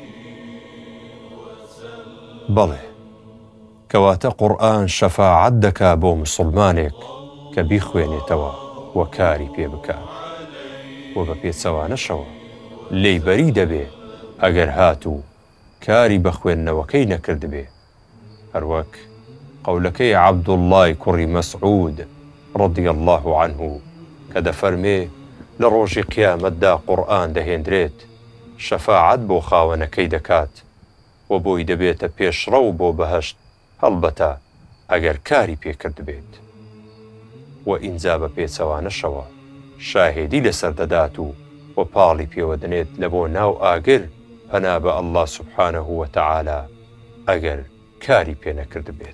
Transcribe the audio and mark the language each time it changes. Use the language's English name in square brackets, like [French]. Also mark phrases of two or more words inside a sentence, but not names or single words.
[Central Kurdish] بەڵێ کەواتە قورئان شەفاعەت دەکا بۆ مسڵمانێک کە بیخوێنێتەوە و کاری پێ بکات و بە پێچەوانەشەوە لێی بەری دەبێ ئەگەر هات و کاری بە خوێندنەوەکەی نەکرد بێ. هەروەک قەولەکەی عەبدوڵڵای کوڕی مەسعود [Arabic] رضی الله عنه [Central Kurdish] کە دەفەرمێ لە ڕۆژی قیامەتدا قورئان دەهێنرێت، شەفاعەت بۆ خاوەنەکەی دەکات و بۆی دەبێتە پێشڕەو بۆ بەهەشت، هەڵبەتە ئەگەر کاری پێکرد بێت. و ئینجا بە پێچەوانەشەوە شاهێدی لەسەر دەدات و پاڵی پێوە دەنێت لە بۆ ناو ئاگر پەنا بە ئەڵڵا [Arabic] سوبحانەه وتەعالا [Central Kurdish] ئەگەر کاری پێ نەکرد بێت.